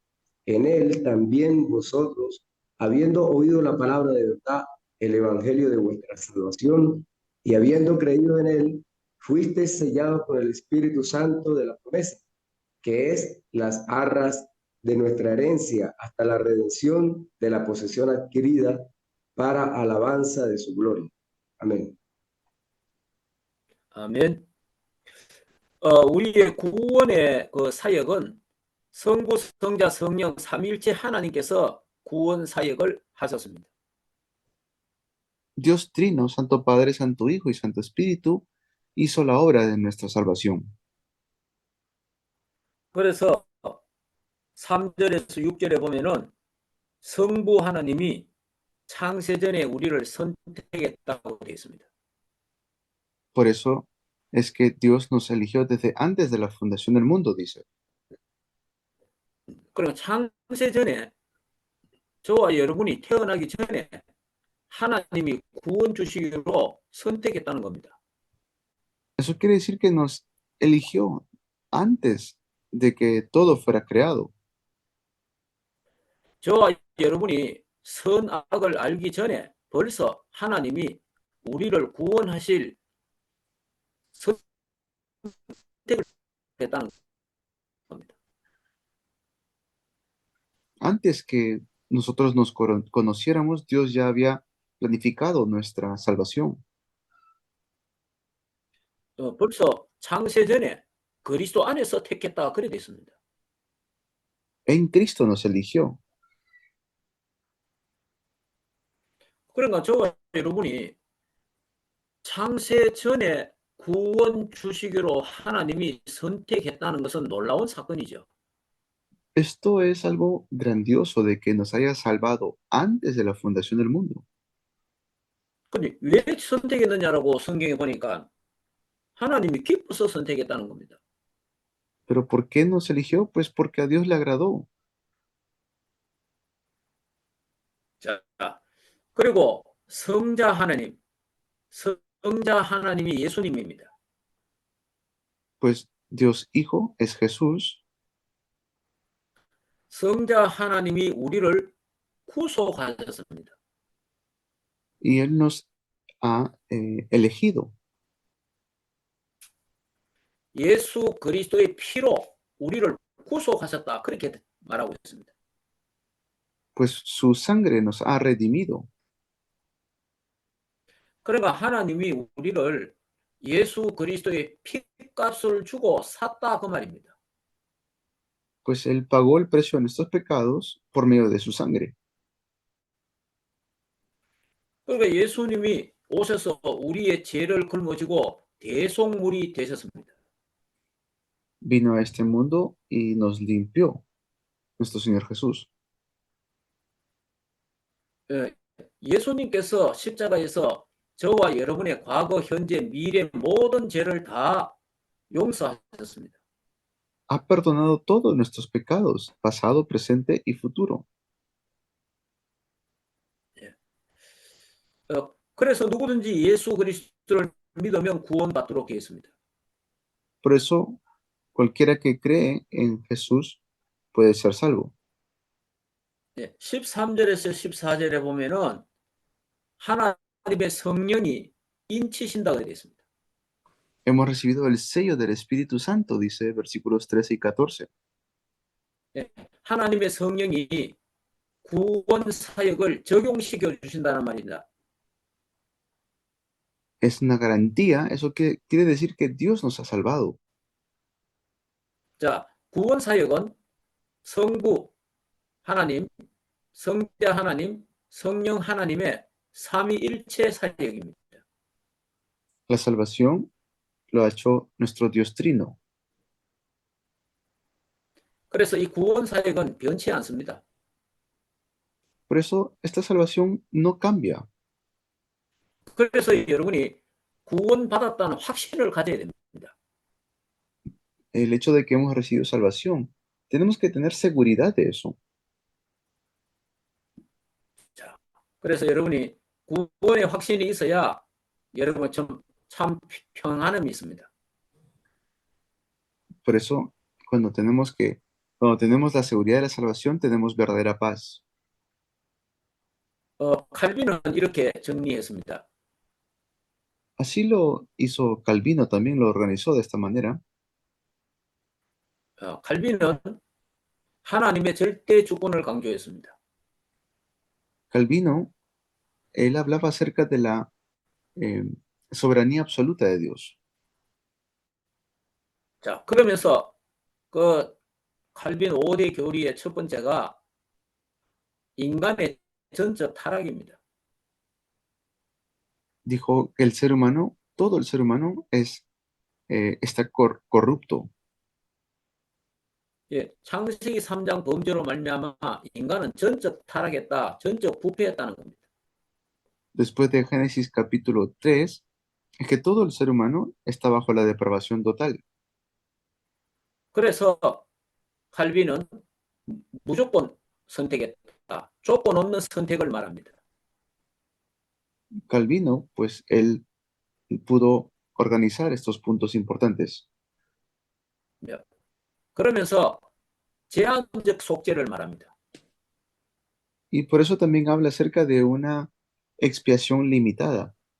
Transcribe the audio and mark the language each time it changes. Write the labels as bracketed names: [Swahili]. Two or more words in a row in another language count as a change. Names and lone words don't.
[Spanish] En él también vosotros, habiendo oído la palabra de verdad, el evangelio de vuestra salvación, y habiendo creído en él, fuisteis sellados por el Espíritu Santo de la promesa, que es las arras de nuestra herencia hasta la redención de la posesión adquirida para alabanza de su gloria. Amén. [Korean] 아멘. 우리의 구원의 그 사역은 성부, 성자, 성령 삼위일체 하나님께서 구원 사역을 하셨습니다. [Spanish] Dios Trino, Santo Padre, Santo Hijo y Santo Espíritu hizo la obra de nuestra salvación. [Korean] 그래서 3절에서 6절에 보면은 성부 하나님이 창세전에 우리를 선택했다고 되어 있습니다. [Spanish] Por eso es que Dios nos eligió desde antes de la fundación del mundo, dice. [Korean] 그러니까 창세전에 저와 여러분이 태어나기 전에 하나님이 구원 주시기로 선택했다는 겁니다. [Spanish] Eso quiere decir que nos eligió antes de que todo fuera creado. [Korean] 저와 여러분이 선악을 알기 전에 벌써 하나님이 우리를 구원하실 선택을 했다는 겁니다. [Spanish] Antes que nosotros nos conociéramos, Dios ya había planificado nuestra salvación. [Korean] 벌써 창세전에 그리스도 안에서 택했다 그래 돼 있습니다. [Spanish] En Cristo nos eligió. [Korean] 그러니까 저와 여러분이 창세전에 구원 주시기로 하나님이 선택했다는 것은 놀라운 사건이죠. [Spanish] Esto es algo grandioso de que nos haya salvado antes de la fundación del mundo. [Korean] 근데 왜 선택했느냐라고 성경에 보니까 하나님이 기뻐서 선택했다는 겁니다. [Spanish] ¿Pero por qué nos eligió? Pues porque a Dios le agradó. [Korean] 자, 그리고 성자 하나님이 예수님입니다. [Spanish] Pues Dios Hijo es Jesús. [Korean] 성자 하나님이 우리를 구속하셨습니다. [Spanish] Y Él nos ha elegido. [Korean] 예수 그리스도의 피로 우리를 구속하셨다. 그렇게 말하고 있습니다. [Spanish] pues su sangre nos ha redimido. [Korean] 그러니까 하나님이 우리를 예수 그리스도의 피값을 주고 샀다 그 말입니다. [Spanish] Pues Él pagó el precio de nuestros pecados por medio de su sangre. [Korean] 그러니까 예수님이 오셔서 우리의 죄를 걸머지고 대속물이 되셨습니다. [Spanish] Vino a este mundo y nos limpió, nuestro Señor Jesús. [Korean] 예, 예수님께서 십자가에서 저와 여러분의 과거, 현재, 미래 모든 죄를 다 용서하셨습니다. [Spanish] Ha perdonado todos nuestros pecados, pasado, presente y futuro. [Korean] 그래서 누구든지 예수 그리스도를 믿으면 구원받도록 되어 있습니다. [Spanish] Por eso, cualquiera que cree en Jesús puede ser salvo. [Korean] 13절에서 14절에 보면은 하나님의 성령이 인치신다고 되어 있습니다. [Spanish] Hemos recibido el sello del Espíritu Santo, dice versículos 13 y 14. [Korean] 하나님의 성령이 구원 사역을 적용시켜 주신다는 말입니다. [Spanish] Es una garantía, eso que quiere decir que Dios nos ha salvado. [Korean] 자, 구원 사역은 성부 하나님, 성자 하나님, 성령 하나님의 삼위일체 사역입니다. [Spanish] La salvación lo ha hecho nuestro Dios Trino. [Korean] 그래서 이 구원 사역은 변치 않습니다. [Spanish] Por eso, esta salvación no cambia. [Korean] 그래서 여러분이 구원받았다는 확신을 가져야 됩니다. [Spanish] El hecho de que hemos recibido salvación, tenemos que tener seguridad de eso. [Korean] 그래서 여러분이 구원의 확신이 있어야 여러분 참 평안함이 있습니다. [Spanish] Por eso, cuando tenemos la seguridad de la salvación, tenemos verdadera paz. [Korean] 칼빈은 이렇게 정리했습니다. [Spanish] Así lo hizo Calvino, también lo organizó de esta manera. [Korean] 칼빈은 하나님의 절대 주권을 강조했습니다. [Spanish] Calvino, él hablaba acerca de la soberanía absoluta de Dios. [Korean] 자, 그러면서 그 칼빈 5대 교리의 첫 번째가 인간의 전적 타락입니다. [Spanish] Dijo que el ser humano, todo el ser humano está corrupto. [Korean] 예, 창세기 3장 범죄로 말미암아 인간은 전적 타락했다, 전적 부패했다는 겁니다. [Spanish] Después de Génesis capítulo 3, es que todo el ser humano está bajo la depravación total. [Korean] 그래서 칼빈은 무조건 선택했다, 조건 없는 선택을 말합니다. [Spanish] Calvino, pues él pudo organizar estos puntos importantes. [Korean] 그러면서 제한적 속죄를 말합니다. [Spanish] Y por eso también habla acerca de una expiación limitada.